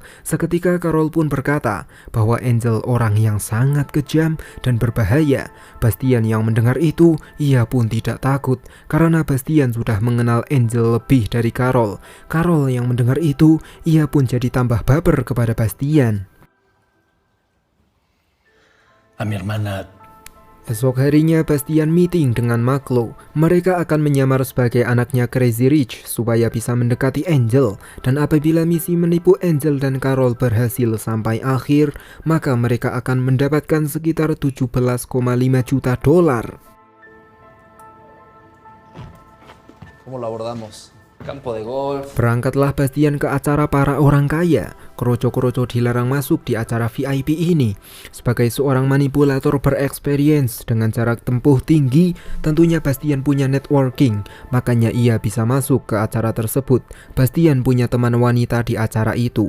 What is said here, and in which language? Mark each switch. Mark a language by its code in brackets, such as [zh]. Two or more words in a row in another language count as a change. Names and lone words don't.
[id] Seketika Carol pun berkata bahwa Angel orang yang sangat kejam dan berbahaya. Bastian yang mendengar itu, ia pun tidak takut karena Bastian sudah mengenal Angel lebih dari Carol. Carol yang mendengar itu, ia pun jadi tambah baper kepada Bastian. [es] A mi hermana. [id] Esok harinya Bastian meeting dengan Maklo. Mereka akan menyamar sebagai anaknya [en] Crazy Rich [id] supaya bisa mendekati Angel. Dan apabila misi menipu Angel dan Carol berhasil sampai akhir, maka mereka akan mendapatkan sekitar 17,5 juta dolar. [es] ¿Cómo lo abordamos? Campo de golf. [id] Berangkatlah Bastian ke acara para orang kaya. Kroco-kroco dilarang masuk di acara VIP ini. Sebagai seorang manipulator berexperience dengan jarak tempuh tinggi, tentunya Bastian punya networking, makanya ia bisa masuk ke acara tersebut. Bastian punya teman wanita di acara itu.